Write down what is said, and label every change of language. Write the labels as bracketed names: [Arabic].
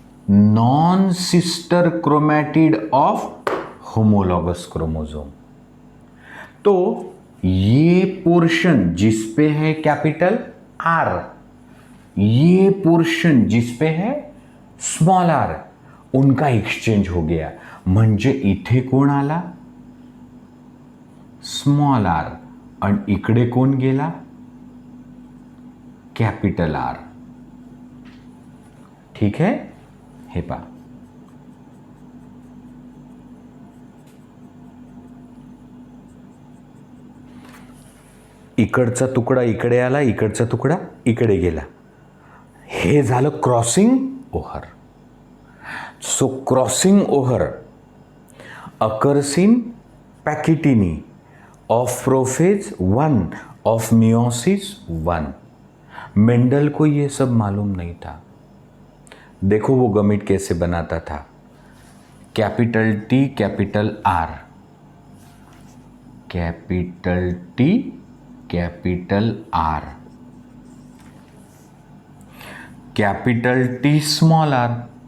[English] Non sister chromatid of homologous chromosome. [Hindi] तो ये portion जिसपे है कैपिटल आर, ये पोर्शन जिसपे है स्मॉल आर, उनका एक्सचेंज हो गया। [Marathi] म्हणजे इथे कोण आला? स्मॉल आर, आणि इकडे कोण गेला? [English] Capital R. [Hindi] ठीक है, [Marathi] हे पा, इकडचा तुकडा इकडे आला, इकडचा तुकडा इकडे गेला, हे झालं crossing over. [English] So crossing over occurs in pachytene, of prophase 1, of meiosis 1। [Hindi] Mendel को ये सब मालूम नहीं था। देखो वो गमीट कैसे बनाता था, capital T capital R, capital T capital R, capital T small are.